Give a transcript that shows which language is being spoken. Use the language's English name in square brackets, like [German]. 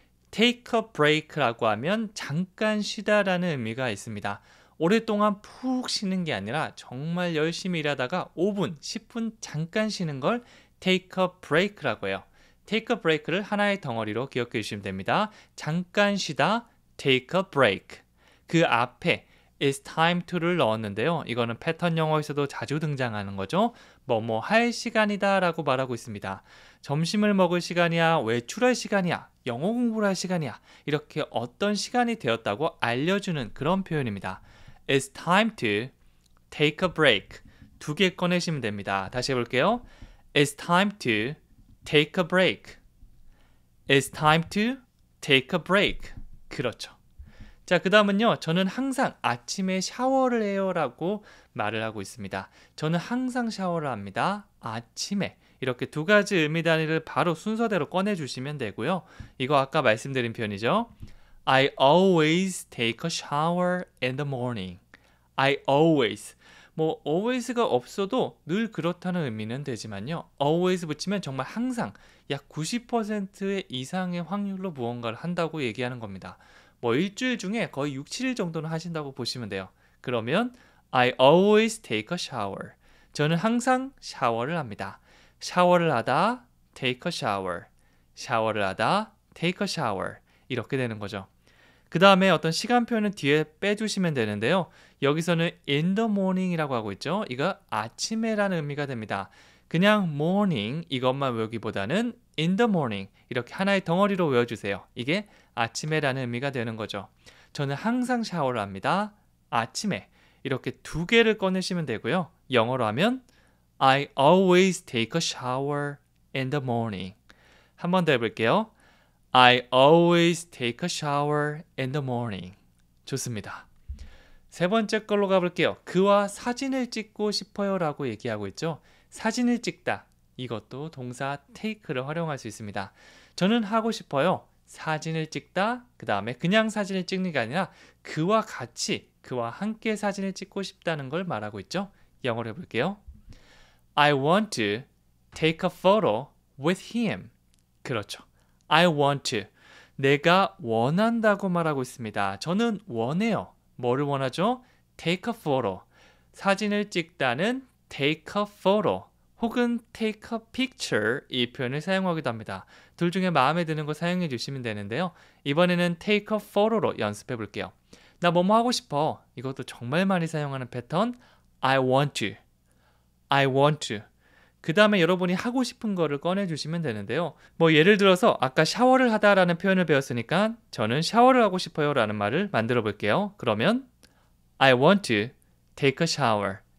[English] take a break [Korean] 라고 하면 잠깐 쉬다라는 의미가 있습니다. 오랫동안 푹 쉬는 게 아니라 정말 열심히 일하다가 5분, 10분 잠깐 쉬는 걸 [English] take a break [Korean] 라고 해요. [English] take a break [Korean] 를 하나의 덩어리로 기억해 주시면 됩니다. 잠깐 쉬다, [English] take a break. [Korean] 그 앞에 [English] it's time to [Korean] 를 넣었는데요. 이거는 패턴 영어에서도 자주 등장하는 거죠. 뭐뭐 할 시간이다 라고 말하고 있습니다. 점심을 먹을 시간이야, 외출할 시간이야, 영어 공부를 할 시간이야. 이렇게 어떤 시간이 되었다고 알려주는 그런 표현입니다. [English] It's time to take a break. [Korean] 두 개 꺼내시면 됩니다. 다시 해볼게요. [English] It's time to take a break. It's time to take a break. [Korean] 그렇죠. 자, 그 다음은요. 저는 항상 아침에 샤워를 해요 라고 말을 하고 있습니다. 저는 항상 샤워를 합니다. 아침에. 이렇게 두 가지 의미 단위를 바로 순서대로 꺼내주시면 되고요. 이거 아까 말씀드린 표현이죠. [English] I always take a shower in the morning. I always. [Korean] 뭐 always가 없어도 늘 그렇다는 의미는 되지만요. always 붙이면 정말 항상 약 90%의 이상의 확률로 무언가를 한다고 얘기하는 겁니다. 뭐 일주일 중에 거의 6, 7일 정도는 하신다고 보시면 돼요. 그러면 [English] I always take a shower. [Korean] 저는 항상 샤워를 합니다. 샤워를 하다 [English] take a shower. 샤워를 하다 take a shower. [Korean] 이렇게 되는 거죠. 그 다음에 어떤 시간표는 뒤에 빼주시면 되는데요. 여기서는 [English] in the morning [Korean] 이라고 하고 있죠. 이거 아침에라는 의미가 됩니다. 그냥 morning 이것만 외우기보다는 [English] in the morning [Korean] 이렇게 하나의 덩어리로 외워주세요. 이게 아침에라는 의미가 되는 거죠. 저는 항상 샤워를 합니다. 아침에 이렇게 두 개를 꺼내시면 되고요. 영어로 하면 [English] I always take a shower in the morning. [Korean] 한 번 더 해볼게요. [English] I always take a shower in the morning. [Korean] 좋습니다. 세 번째 걸로 가볼게요. 그와 사진을 찍고 싶어요 라고 얘기하고 있죠. 사진을 찍다. 이것도 동사 take를 활용할 수 있습니다. 저는 하고 싶어요. 사진을 찍다. 그 다음에 그냥 사진을 찍는 게 아니라 그와 같이, 그와 함께 사진을 찍고 싶다는 걸 말하고 있죠. 영어로 해볼게요. [English] I want to take a photo with him. [Korean] 그렇죠. [English] I want to. [Korean] 내가 원한다고 말하고 있습니다. 저는 원해요. 뭐를 원하죠? [English] take a photo. [Korean] 사진을 찍다는 [English] take a photo [Korean] 혹은 [English] take a picture [Korean] 이 표현을 사용하기도 합니다. 둘 중에 마음에 드는 거 사용해 주시면 되는데요. 이번에는 [English] take a photo [Korean] 로 연습해 볼게요. 나 뭐뭐 하고 싶어. 이것도 정말 많이 사용하는 패턴. [English] I want to. I want to. [Korean] 그 다음에 여러분이 하고 싶은 거를 꺼내주시면 되는데요. 뭐 예를 들어서 아까 샤워를 하다라는 표현을 배웠으니까 저는 샤워를 하고 싶어요 라는 말을 만들어 볼게요. 그러면 [English] I want to take a shower.